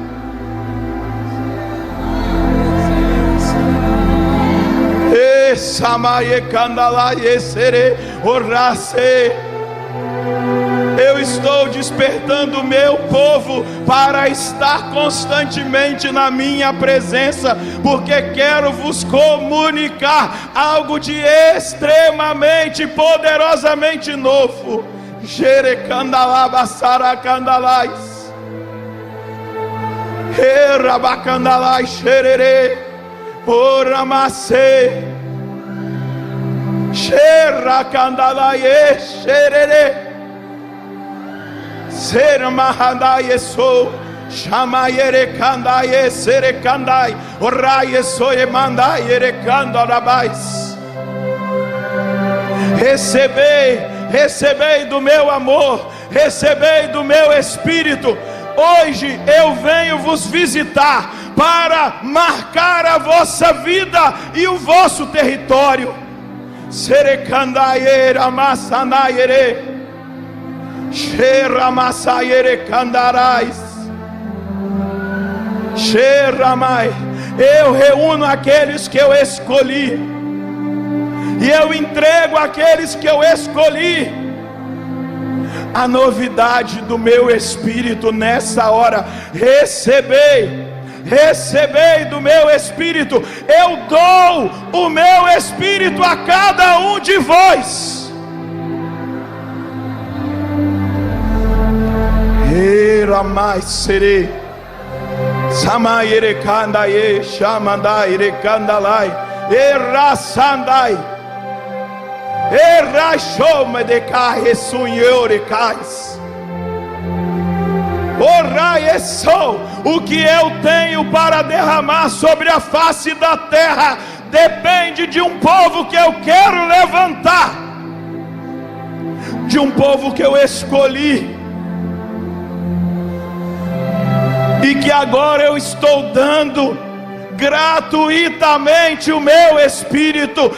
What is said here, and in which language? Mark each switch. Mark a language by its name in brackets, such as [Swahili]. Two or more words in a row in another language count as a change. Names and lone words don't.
[Portuguese] Eu estou despertando o meu povo para estar constantemente na minha presença, porque quero vos comunicar algo de extremamente, poderosamente novo. Jerecandalabasaracandalais, Erabacandalai xerere, Oramacê, Xeracandalaie xerere, Seramahandaie sou, Chamaierecandaie serecandai, Oraie soemandai erecandorabais. Recebei do meu amor, recebei do meu Espírito. Hoje eu venho vos visitar para marcar a vossa vida e o vosso território. Serecandaie amassanaire, Xeramassaire candarais, Xeramai. Eu reúno aqueles que eu escolhi, e eu entrego àqueles que eu escolhi a novidade do meu Espírito nessa hora. Recebei do meu Espírito. Eu dou o meu Espírito a cada um de vós. Eramai serei, Samaire candaie, Chamandai recandalai, Errasandai, Errachome de carre sunhore cais. Orai sou o que eu tenho para derramar sobre a face da terra. Depende de um povo que eu quero levantar, de um povo que eu escolhi, e que agora eu estou dando gratuitamente o meu Espírito.